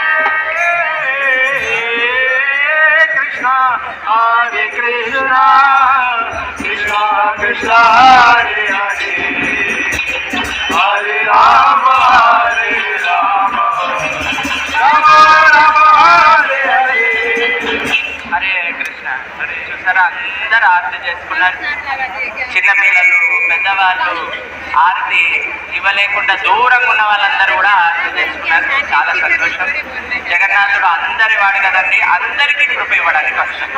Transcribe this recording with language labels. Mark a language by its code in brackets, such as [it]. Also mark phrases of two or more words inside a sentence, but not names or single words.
[sa] Krishna Hare Krishna Krishna Krishna Hare Hare Hare Ram Hare Ram హరే కృష్ణ. [te] హరే చూసారా, అందరూ ఆరతి చేసుకున్నారు. చిన్నపిల్లలు, పెద్దవాళ్ళు ఆరతి ఇవ్వలేకుండా దూరంగా ఉన్న వాళ్ళందరూ కూడా ఆరతి చేసుకున్నారు. చాలా సంతోషం. జగన్నాథుడు అందరి వాడు కదండి, అందరికీ కృప ఇవ్వడానికి వచ్చాడు.